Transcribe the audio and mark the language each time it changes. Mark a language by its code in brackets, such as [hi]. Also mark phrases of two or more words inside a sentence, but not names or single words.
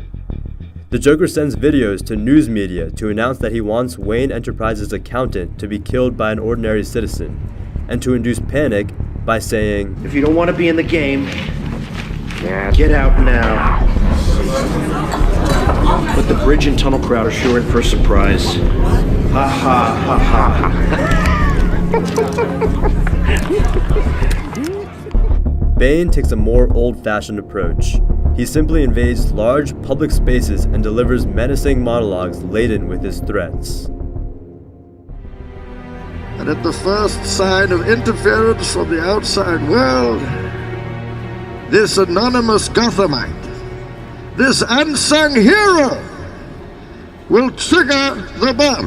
[en] The Joker sends videos to news media to announce that he wants Wayne Enterprises' accountant to be killed by an ordinary citizen, and to induce panic by saying, "If you don't want to be in the game, get out now." But the bridge and tunnel crowd are sure in for a surprise. Ha ha ha ha ha. Bane takes a more old-fashioned approach. He simply invades large public spaces and delivers menacing monologues laden with his threats. And at the first sign of interference from the outside world, this anonymous Gothamite, this unsung hero, will trigger the bomb.